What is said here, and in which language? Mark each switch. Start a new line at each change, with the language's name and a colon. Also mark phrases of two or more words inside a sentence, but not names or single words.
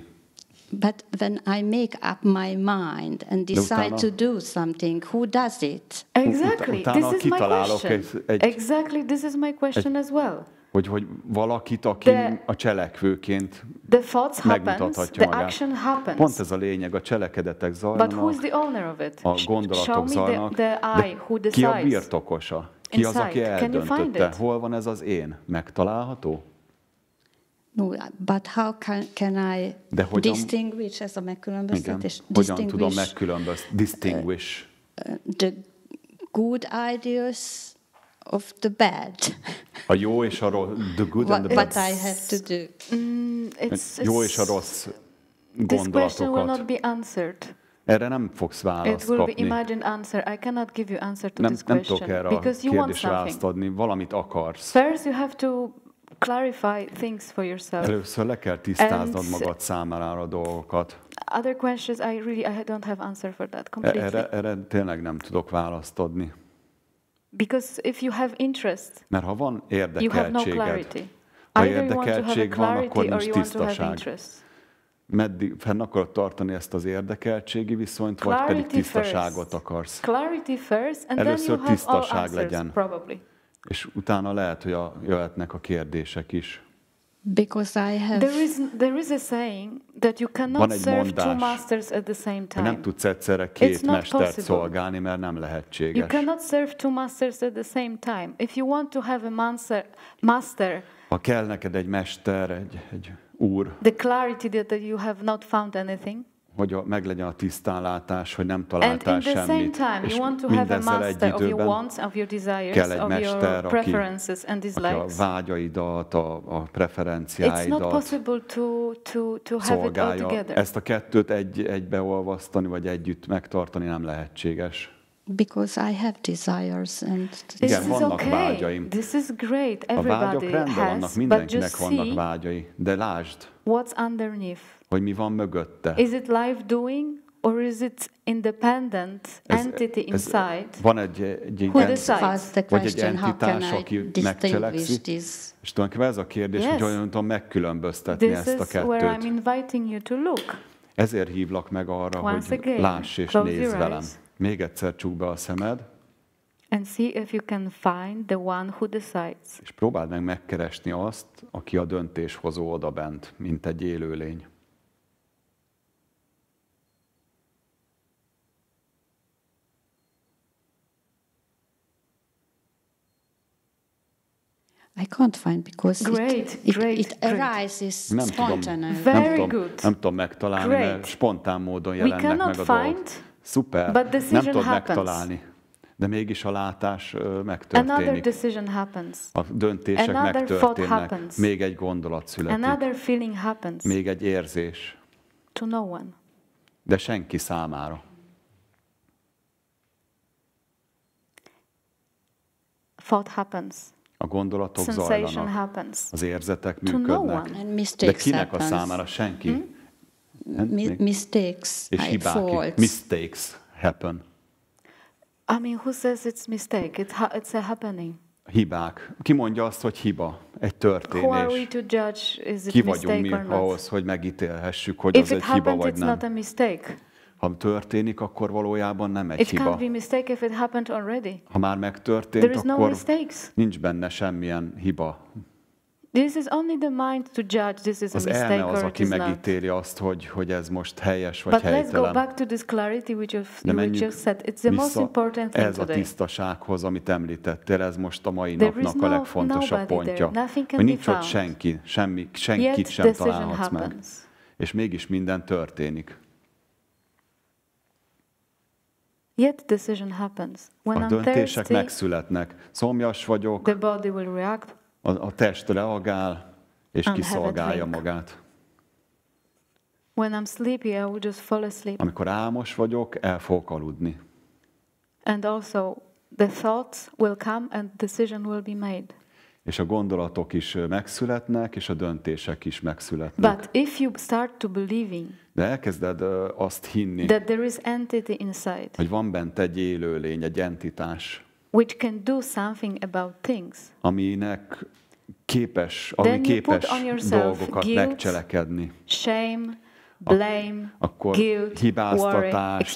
English: But when I make up my mind and decide to do something, who does it? Exactly. This is my question. Exactly, this is my question as well.
Hungarian: Hogy valakit, aki a cselekvőként megmutathatja magát. Pont ez a lényeg, a cselekedetek zajlanak, a gondolatok zajlanak, de ki a birtokosa? Ki az, aki eldöntötte? Hol van ez az én? Megtalálható?
English: No, but how can I distinguish,
Hungarian: ez a megkülönböztetés? Hogyan tudom distinguish
English: the good ideas of the bad.
Hungarian: A jó és a rossz,
English: the good and the bad. What I have to do.
Hungarian: Jó és a rossz gondolatokat.
English: This question will not be answered.
Hungarian: Erre nem fogsz választ kapni.
English: It will be imagined answer. I cannot give you answer to this question.
Hungarian: Nem tudok erre a kérdésre választ adni. Valamit akarsz.
English: First you have to clarify things for yourself.
Hungarian: Először le kell tisztáznod magad számára a dolgokat.
English: Other questions I don't have answer for that completely.
Hungarian: Erre tényleg nem tudok választ adni.
English: Because if you have interest,
Hungarian: mert ha van érdekeltséged,
English: you have no clarity.
Hungarian: Ha érdekeltség van, akkor nincs tisztaság. meddig fenn akarod tartani ezt az érdekeltségi viszonyt, vagy pedig tisztaságot akarsz. Először tisztaság legyen, és utána lehet, hogy jöhetnek a kérdések is.
English: Because I have... There is a saying that you cannot serve two masters at the same time.
Hungarian: Nem tudsz egyszerre két mestert szolgálni, mert nem lehetséges.
English: You cannot serve two masters at the same time. If you want to have a master,
Hungarian: ha kell neked egy mester, egy úr,
English: the clarity that you have not found anything,
Hungarian: hogy meglegyen a tisztánlátás, hogy nem találtál semmit, és mindezzel egy időben kell egy mester, aki a vágyaidat, a preferenciáidat szolgálja. Ezt a kettőt egybeolvasztani, vagy együtt megtartani nem lehetséges.
English: Because I have desires and
Hungarian: igen, vannak vágyaim.
English: This is great.
Hungarian: A vágyak rendben vannak, mindenkinek vannak vágyai, de lásd,
English: what's underneath?
Hungarian: Hogy mi van mögötte.
English: Is it life doing, or is it independent entity inside?
Hungarian: Van egy entitás, aki megcselekszik, és tulajdonképpen ez a kérdés, hogy olyan tudom megkülönböztetni ezt a kettőt. Ezért hívlak meg arra, hogy láss és nézz velem. Még egyszer csukd be a szemed,
English: and see if you can find the one who decides.
Hungarian: És próbáld meg megkeresni azt, aki a döntéshozó odabent, mint egy élőlény.
English: I can't find because it arises spontaneously.
Hungarian: Nem tudom megtalálni, mert spontán módon jelennek meg a dolgok. Szuper, nem tudod megtalálni, de mégis a látás megtörténik. A döntések megtörténnek. Még egy gondolat születik. Még egy érzés. De senki számára. A gondolatok zajlanak, az érzetek működnek. De kinek a számára? Senki.
English: Mistakes,
Hungarian: és hibák,
English: mistakes happen. I mean, who says it's mistake? It's a happening.
Hungarian: Hibák. Ki mondja azt, hogy hiba? Egy történés.
English: Who are we to judge? Is it
Hungarian: ki vagyunk mi ahhoz, hogy megítélhessük, hogy az egy hiba vagy nem?
English: Not a mistake.
Hungarian: Ha történik, akkor valójában nem egy hiba.
English: It can't be mistake if it happened already.
Hungarian: Ha már megtörtént, akkor nincs benne semmilyen hiba.
English: This is only the mind to judge this is a mistake or it is not.
Hungarian: Az elme az, aki megítéli azt, hogy ez most helyes vagy helytelen.
English: But let's go back to this clarity which you just said. It's the most important thing today.
Hungarian: Ez a tisztasághoz, amit említettél, ez most a mai napnak a legfontosabb pontja. Hogy nincs ott senki, senkit sem találhatsz meg. És mégis minden történik.
English: Yet decision happens. When
Hungarian: a döntések megszületnek. Szomjas vagyok.
English: The body will react.
Hungarian: A test reagál, és kiszolgálja magát.
English: When I'm sleepy, I will just fall asleep.
Hungarian: Amikor álmos vagyok, el fogok aludni.
English: And also the thoughts will come and decision will be made.
Hungarian: És a gondolatok is megszületnek, és a döntések is megszületnek.
English: But if you start to believing,
Hungarian: de elkezded azt hinni,
English: that there is entity inside,
Hungarian: hogy van bent egy élőlény, egy entitás,
English: which can do something about things,
Hungarian: ami képes dolgokat
English: guilt,
Hungarian: megcselekedni.
English: Shame, blame,
Hungarian: akkor
English: guilt,
Hungarian: hibáztatást,